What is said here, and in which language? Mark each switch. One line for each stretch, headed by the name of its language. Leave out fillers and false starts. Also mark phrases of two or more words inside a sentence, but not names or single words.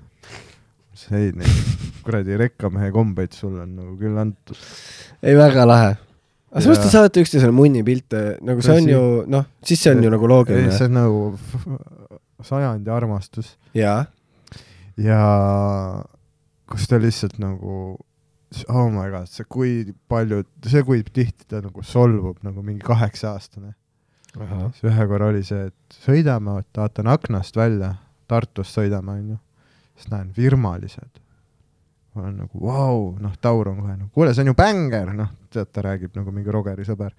Estonian: Ei, neid kuradi rekkamehe kombeid sul on nagu küll antud. Ei, väga lahe. Aga sa saate üksteisele munni pilte, nagu see on ju, noh, siis see on ju nagu loogiline. Ei, see on nagu sajandi armastus. Jaa. Ja kus ta lihtsalt nagu,
English: oh my god,
Estonian: see kui tihti ta nagu solvub nagu mingi 8-aastane. See ühe korra oli see, et sõidame, vaatan aknast välja, Tartust sõidame, on ju. Siis näen virmalised. Ma olen nagu, vau, noh, Taur on kohe nagu, kuule, see on ju bänger, noh, tead, ta räägib nagu mingi Rogeri sõber.